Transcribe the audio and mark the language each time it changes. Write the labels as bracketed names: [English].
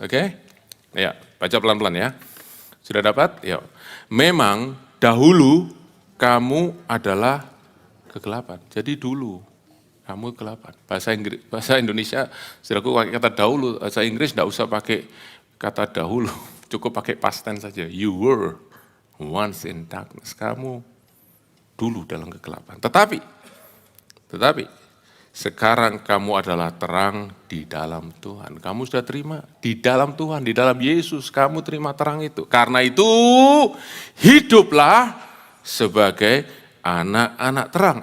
[Indonesian] Oke? Ya, baca pelan-pelan ya. Sudah dapat? Ya. Memang dahulu kamu adalah kegelapan. Jadi dulu kamu kegelapan. Bahasa Indonesia, saudaraku pakai kata dahulu. Bahasa Inggris enggak usah pakai kata dahulu. Cukup pakai past tense saja. [English] You were once in darkness. [Indonesian] Kamu dulu dalam kegelapan. Tetapi sekarang kamu adalah terang di dalam Tuhan. Kamu sudah terima di dalam Tuhan, di dalam Yesus. Kamu terima terang itu. Karena itu hiduplah sebagai anak-anak terang.